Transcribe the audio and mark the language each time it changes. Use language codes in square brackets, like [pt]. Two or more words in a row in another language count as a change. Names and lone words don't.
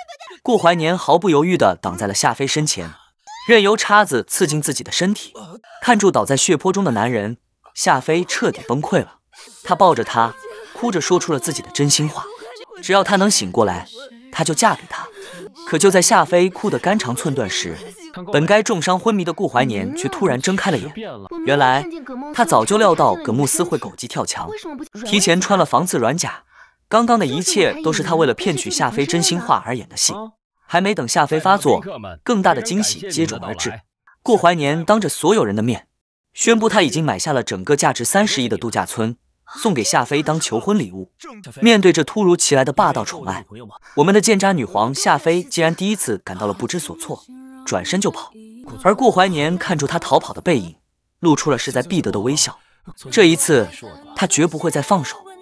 [zh] 顧懷年毫不猶豫地擋在了夏妃身前，任由叉子刺進自己的身體。看住倒在血泊中的男人，夏妃徹底崩溃了。她抱着他，哭着說出了自己的真心話：只要他能醒過來，她就嫁給他。可就在夏妃哭得肝肠寸斷時，本該重傷昏迷的顧懷年卻突然睜開了眼。原來他早就料到葛慕思會狗急跳牆，提前穿了防刺軟甲。剛剛的一切都是他為了騙取夏妃真心話而演的戲。還沒等夏妃發作，更大的驚喜接踵而至。顧懷年當着所有人的面宣布他已經買下了整個價值30億的度假村，送給夏妃當求婚禮物。面對着突如其來的霸道寵愛，我們的賤渣女皇夏妃竟然第一次感到了不知所措，轉身就跑。而顧懷年看出他逃跑的背影，露出了勢在必得的微笑。這一次，他絕不會再放手。